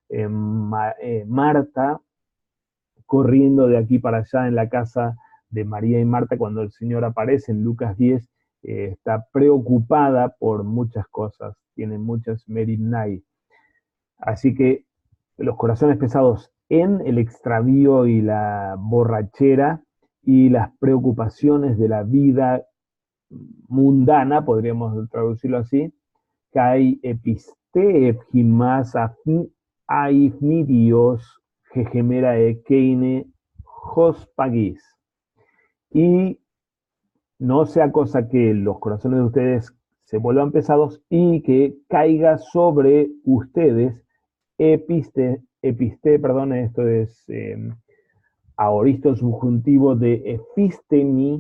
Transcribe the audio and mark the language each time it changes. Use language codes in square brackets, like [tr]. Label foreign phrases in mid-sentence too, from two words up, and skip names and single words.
[es] Marta corriendo de aquí para allá en la casa de María y Marta cuando el Señor aparece en Lucas 10, está preocupada por muchas cosas, tiene muchas merimnai. Así que los corazones pesados en el extravío y la borrachera y las preocupaciones de la vida mundana, podríamos traducirlo así, [el] καὶ ἐπιστῇ ἐφ᾽ ὑμᾶς αἰφνίδιος ἡ ἡμέρα ἐκείνη ὡς παγίς. [es] Y no sea cosa que los corazones de ustedes se vuelvan pesados y que caiga sobre ustedes perdón, esto es aoristo subjuntivo de epistemi.